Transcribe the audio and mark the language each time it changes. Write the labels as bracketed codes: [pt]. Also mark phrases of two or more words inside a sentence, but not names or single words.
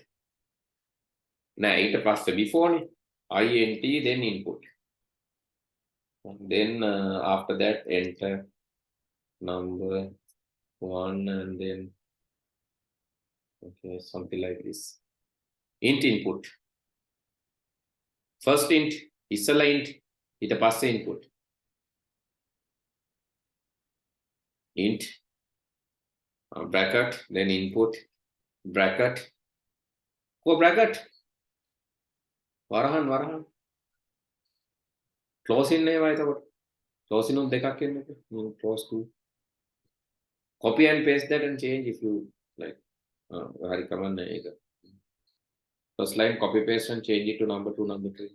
[en] Now, it pass before INT, then input. And then after that, enter number 1 and then, okay, something like this. Int input. First int, ඉස්සලා int, [si] ඊට පස්සේ [en] input. Int, bracket, then input, bracket. Bracket. වරහන්. Close in [si] නේවා එතකොට. [en] Close in [si] දෙකක් එන්නේ. [en] Close to. Copy and paste that and change if you like. [si] හරි කමන්නේ ඒක. [en] First line copy paste and change it to number 2, number 3.